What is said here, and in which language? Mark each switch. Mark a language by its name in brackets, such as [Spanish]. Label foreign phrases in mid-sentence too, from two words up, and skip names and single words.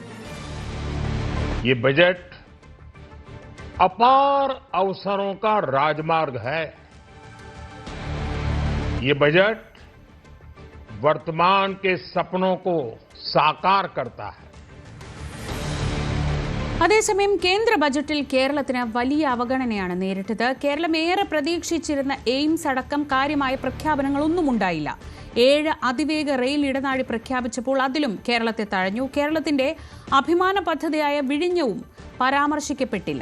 [Hindi] ये बजट अपार अवसरों का राजमार्ग है. ये बजट वर्तमान के सपनों को साकार करता है. [Malayalam] അതേസമയം കേന്ദ്ര ബജറ്റിൽ കേരളത്തിന് വലിയ അവഗണനയാണ് നേരിട്ടത്. കേരളം ഏറെ പ്രതീക്ഷിച്ചിരുന്ന എയിംസ് അടക്കം കാര്യമായ പ്രഖ്യാപനങ്ങളൊന്നും ഉണ്ടായില്ല. 7 അതിവേഗ റെയിൽ ഇടനാഴി പ്രഖ്യാപിച്ചപ്പോൾ അതിലും കേരളത്തെ തഴഞ്ഞു. കേരളത്തിന്റെ അഭിമാന പദ്ധതിയായ വിഴിഞ്ഞവും പരാമർശിക്കപ്പെട്ടില്ല.